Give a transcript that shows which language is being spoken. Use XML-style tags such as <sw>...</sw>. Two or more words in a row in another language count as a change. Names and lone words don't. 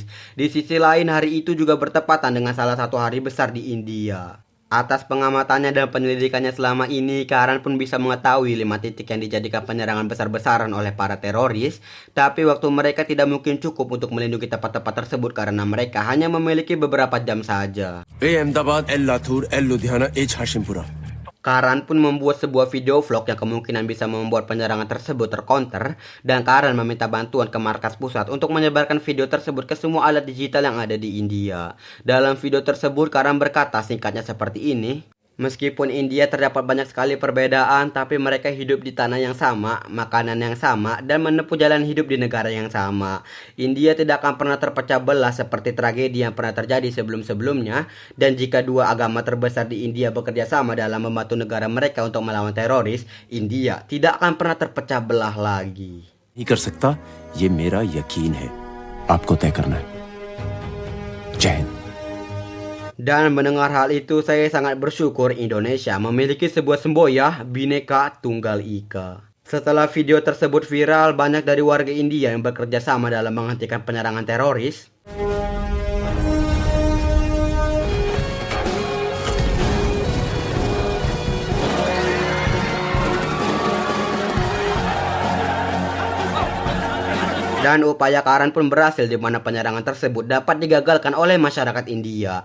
<id>Di sisi lain, hari itu juga bertepatan dengan salah satu hari besar di India. Atas pengamatannya dan penyelidikannya selama ini, Karan pun bisa mengetahui 5 titik yang dijadikan penyerangan besar-besaran oleh para teroris. Tapi waktu mereka tidak mungkin cukup untuk melindungi tempat-tempat tersebut karena mereka hanya memiliki beberapa jam saja.</id> <hi>अहमदाबाद एल लातूर एल लुधियाना एच हाशिमपुरा.</hi> <id>Karan pun membuat sebuah video vlog yang kemungkinan bisa membuat penyerangan tersebut tercounter, dan Karan meminta bantuan ke markas pusat untuk menyebarkan video tersebut ke semua alat digital yang ada di India. Dalam video tersebut, Karan berkata singkatnya seperti ini. Meskipun India terdapat banyak sekali perbedaan, tapi mereka hidup di tanah yang sama, makanan yang sama, dan menempuh jalan hidup di negara yang sama. India tidak akan pernah terpecah belah seperti tragedi yang pernah terjadi sebelum-sebelumnya, dan jika dua agama terbesar di India bekerja sama dalam membantu negara mereka untuk melawan teroris, India tidak akan pernah terpecah belah lagi.</id> <hi>नहीं कर सकता, ये मेरा यकीन है. आपको तय करना है. जय हिंद.</hi> <id>Dan mendengar hal itu, saya sangat bersyukur Indonesia memiliki sebuah semboyan Bhinneka Tunggal Ika. Setelah video tersebut viral, banyak dari warga India yang bekerja sama dalam menghentikan penyerangan teroris. Dan upaya Karan pun berhasil di mana penyerangan tersebut dapat digagalkan oleh masyarakat India.</id>